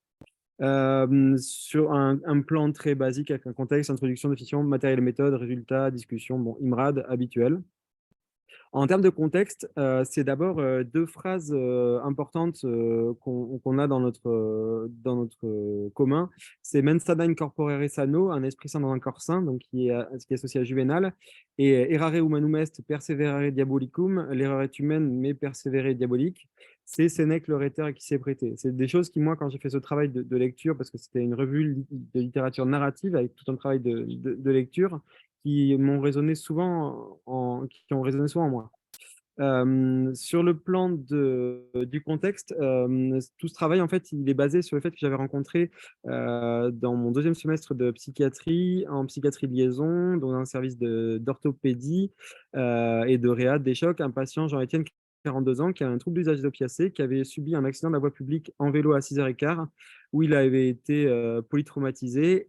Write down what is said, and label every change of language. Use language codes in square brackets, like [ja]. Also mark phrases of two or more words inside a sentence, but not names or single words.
[fr] Sur un plan très basique avec un contexte, introduction, définition, matériel et méthode, résultat, discussion, bon, [en] IMRAD [fr] habituel. En termes de contexte, c'est d'abord deux phrases importantes qu'on a dans notre commun. [la] C'est mens sana in corpore sano, [fr] un esprit sain dans un corps sain, donc qui est associé à Juvénal, et [la] errare humanum est, perseverare diabolicum, [fr] l'erreur est humaine mais persévérer diabolique. C'est Sénèque le rhéteur qui s'est prêté. C'est des choses qui, moi, quand j'ai fait ce travail de lecture, parce que c'était une revue de littérature narrative avec tout un travail de lecture, qui ont résonné souvent en moi. Sur le plan du contexte, tout ce travail, en fait, il est basé sur le fait que j'avais rencontré dans mon deuxième semestre de psychiatrie, en psychiatrie de liaison, dans un service d'orthopédie et de réa des chocs, un patient, Jean-Étienne, 42 ans, qui a un trouble d'usage des opiacés, qui avait subi un accident de la voie publique en vélo à 6h15, où il avait été polytraumatisé.